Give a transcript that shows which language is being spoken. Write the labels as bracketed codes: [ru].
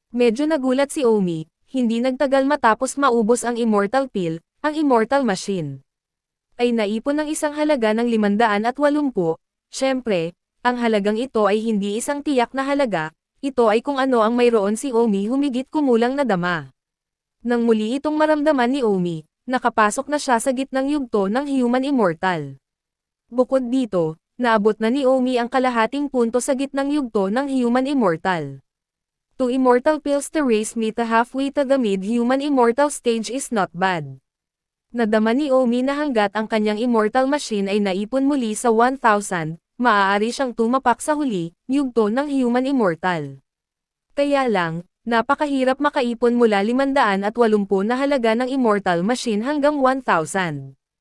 [tl] Medyo nagulat si Omi, hindi nagtagal matapos maubos ang Immortal Pill, ang Immortal Machine ay naipon ng isang halaga ng 580, syempre, ang halagang ito ay hindi isang tiyak na halaga, ito ay kung ano ang mayroon si Omi humigit kumulang na dama. Nang muli itong maramdaman ni Omi, nakapasok na siya sa gitnang yugto ng Human Immortal. Bukod dito, naabot na ni Omi ang kalahating punto sa gitnang yugto ng Human Immortal. [en] 2 Immortal Pills to raise me to halfway to the mid-human immortal stage is not bad. [tl] Nadama ni Omi na hanggat ang kanyang immortal machine ay naipon muli sa 1,000, maaari siyang tumapak sa huli, yugto ng human immortal. Kaya lang, napakahirap makaipon mula 580 na halaga ng immortal machine hanggang 1,000.